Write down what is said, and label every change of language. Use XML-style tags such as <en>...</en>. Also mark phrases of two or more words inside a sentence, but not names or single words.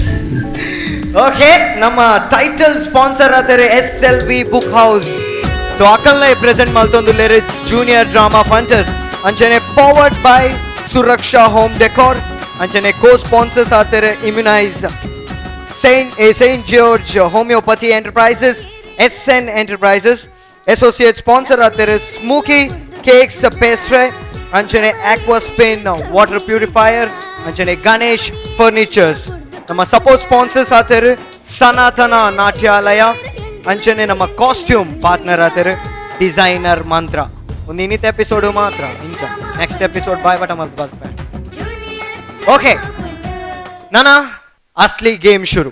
<tcy>ಓಕೆ, ನಮ್ಮ</tcy> <en>title sponsor</en> <tcy>ಆತಾರೆ SLV ಬುಕ್ ಹೌಸ್. ಸೊ ಅಕಲ್ನ ಪ್ರೆಸೆಂಟ್ ಮಲ್ತೊಂದುಲ್ಲೇರೆ ಜೂನಿಯರ್ ಡ್ರಾಮಾ ಫಂಟರ್ಸ್ ಅಂಚನೆ</tcy> <en>powered by</en> <tcy>ಸುರಕ್ಷಾ ಹೋಮ್ ಡೆಕೋರ್. ಅಂಚನೆ</tcy> <en>co sponsors</en> <tcy>ಆತಾರೆ ಇಮ್ಯುನೈಸ್ St.</tcy> <en>George Homeopathy Enterprises, SN Enterprises, associate sponsor are Smokey Cakes Pastry, ಅಂಚನೆ Aqua Spin Water Purifier, ಅಂಚನೆ Ganesh Furnitures.</en> <tcy>ನಮ್ಮ</tcy> <en>support sponsors</en> <tcy>ಆತರು ಸನಾತನ ನಾಟ್ಯಾಲಯ, ಅಂಚನೆ ನಮ್ಮ</tcy> <en>costume partner</en> <tcy>ಆತರು ಡಿಸೈನರ್ ಮಂತ್ರ. ಒಂದು ಇನ್ನಿತ ಎಪಿಸೋಡು ಮಾತ್ರ ಇಂಚ</tcy> <en>next episode</en> <tcy>ಬಾಯ್ ಬಟ ಮಸ್ ಬರ್ಪೆ. ಓಕೆ ನನ್ನ ಅಸ್ಲಿ ಗೇಮ್ ಶುರು.</tcy>